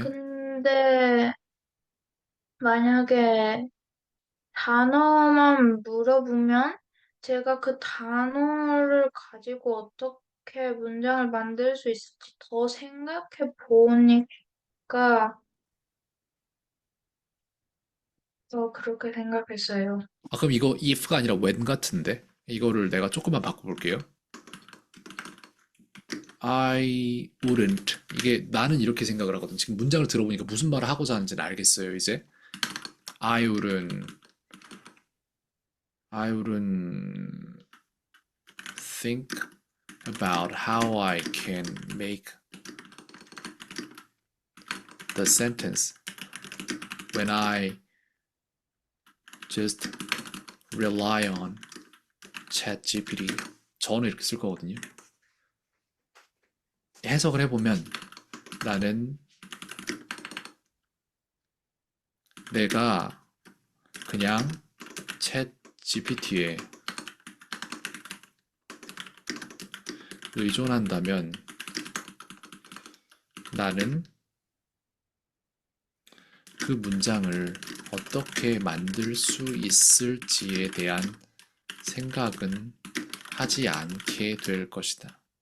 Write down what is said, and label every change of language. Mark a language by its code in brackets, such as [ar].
[ko] 근데 만약에 단어만 물어보면 제가 그 단어를 가지고 어떻게 문장을 만들 수 있을지 더 생각해 보니까 더 그렇게 생각했어요. 아, 그럼 이거 if가 아니라 when 같은데? 이거를 내가 조금만 바꿔볼게요. [en] I wouldn't. [ko] 이게 나는 이렇게 생각을 하거든. 지금 문장을 들어보니까 무슨 말을 하고자 하는지는 알겠어요, 이제. [en] I wouldn't. I wouldn't think about how I can make the sentence when I just rely on ChatGPT. [ko] 저는 이렇게 쓸 거거든요. 해석을 해보면 나는 내가 그냥 챗 GPT에 의존한다면 나는 그 문장을 어떻게 만들 수 있을지에 대한 생각은 하지 않게 될 것이다.